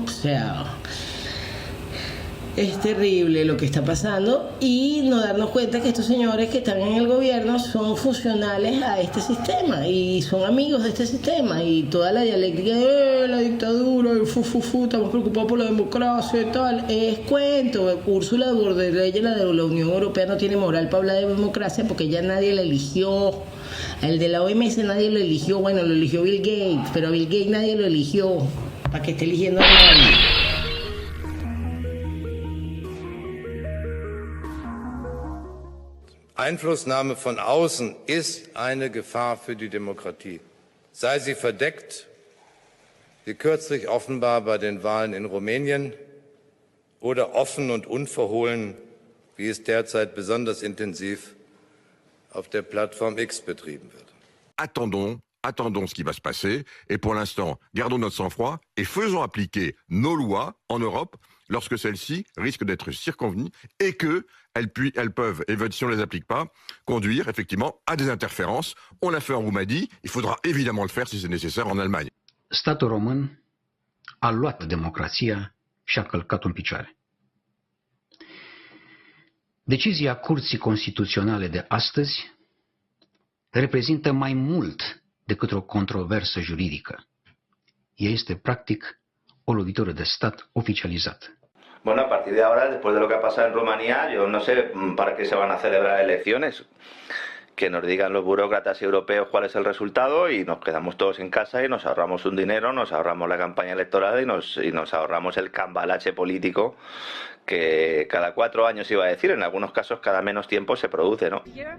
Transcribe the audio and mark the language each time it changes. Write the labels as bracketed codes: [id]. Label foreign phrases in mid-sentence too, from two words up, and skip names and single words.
[es] O sea, es terrible lo que está pasando, y no darnos cuenta que estos señores que están en el gobierno son funcionales a este sistema y son amigos de este sistema, y toda la dialéctica de la dictadura, estamos preocupados por la democracia y tal, es cuento. Úrsula von der Leyen, la de la Unión Europea, no tiene moral para hablar de democracia porque ya nadie la eligió. El de la OMS nadie lo eligió, bueno, lo eligió Bill Gates, pero a Bill Gates nadie lo eligió, para que esté eligiendo a nadie. [de] Einflussnahme von außen ist eine Gefahr für die Demokratie. Sei sie verdeckt, wie kürzlich offenbar bei den Wahlen in Rumänien, oder offen und unverhohlen, wie es derzeit besonders intensiv auf der Plattform X betrieben wird. [fr] Attendons ce qui va se passer, et pour l'instant, gardons notre sang-froid et faisons appliquer nos lois en Europe lorsque celles-ci risquent d'être circonvenues et qu'elles peuvent, et si on ne les applique pas, conduire effectivement à des interférences. On l'a fait en Roumanie, il faudra évidemment le faire si c'est nécessaire en Allemagne. [ro] Statul român a luat democrația și a călcat-o în picioare. Decizia Curții Constituționale de astăzi reprezintă mai mult decât o controversă juridică. Ea este practic o lovitură de stat oficializată. [es] Bueno, a partir de ahora, después de lo que ha pasado en Rumanía, yo no sé para qué se van a celebrar elecciones. Que nos digan los burócratas europeos cuál es el resultado y nos quedamos todos en casa y nos ahorramos un dinero, nos ahorramos la campaña electoral y nos ahorramos el cambalache político que cada 4 años iba a decir, en algunos casos cada menos tiempo se produce, ¿no?